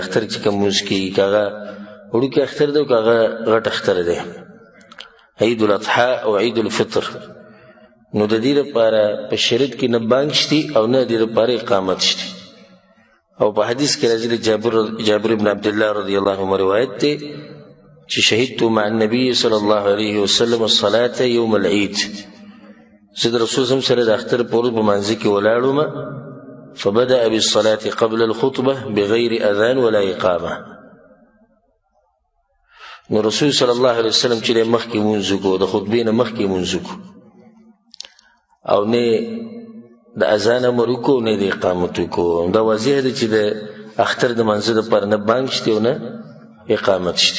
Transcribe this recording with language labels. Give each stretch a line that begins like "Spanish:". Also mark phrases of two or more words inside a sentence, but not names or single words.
Pashto: اختر چې کوم لمونځ کېږي که هغه وړوکی اختر دی او که هغه غټ اختر دی، عید الاضحی او عید الفطر، نو د دې لپاره په شریعت کې نه بانګ شته او نه د دې لپاره اقامت شته. او په حدیث کې راځي د جابر بن عبدالله
Arabic: رضی الله عنه
Pashto: روایت دی چې
Arabic: شهدت مع النبي صلى الله عليه وسلم الصلاة يوم العيد،
Pashto: زه د رسول
Arabic: صلی الله علیه وسلم
Pashto: سره د اختر په ورځ په مانځه کې ولاړم،
Arabic: فبدأ بالصلاة قبل الخطبة بغير أذان ولا إقامة.
Pashto: نو رسول
Arabic: صلی الله علیه وسلم
Pashto: چې مخکې مونځ وکړو، د خطبې نه مخکې مونځ وکړو، او نه د اذان امر وکړو نه د اقامت وکړو. دا واضح ده چې د اختر د مانځه دپاره نه بانګ شته او نه اقامت شته.